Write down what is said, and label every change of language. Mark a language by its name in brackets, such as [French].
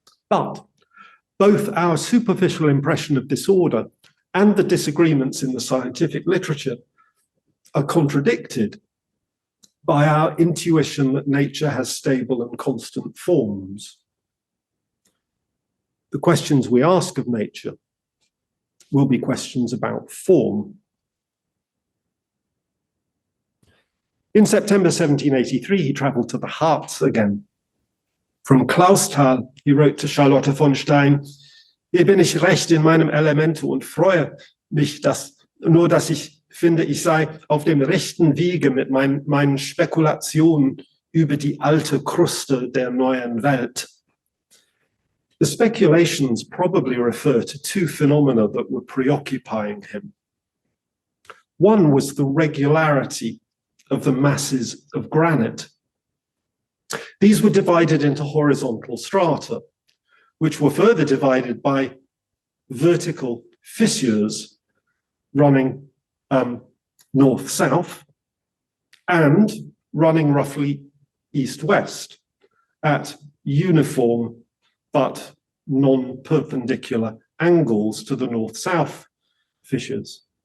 [English] But both our superficial impression of disorder and the disagreements in the scientific literature are contradicted by our intuition that nature has stable and constant forms. The questions we ask of nature will be questions about form. In September 1783, he travelled to the Harz again. From Clausthal, he wrote to Charlotte von Stein, [German] hier bin ich recht in meinem Elemente und freue mich, dass ich finde, ich sei auf dem rechten Wege mit meinen Spekulationen über die alte Kruste der neuen Welt. [English] The speculations probably refer to two phenomena that were preoccupying him. One was the regularity of the masses of granite. These were divided into horizontal strata, which were further divided by vertical fissures running north-south and running roughly east-west at uniform but non-perpendicular angles to the north-south fissures.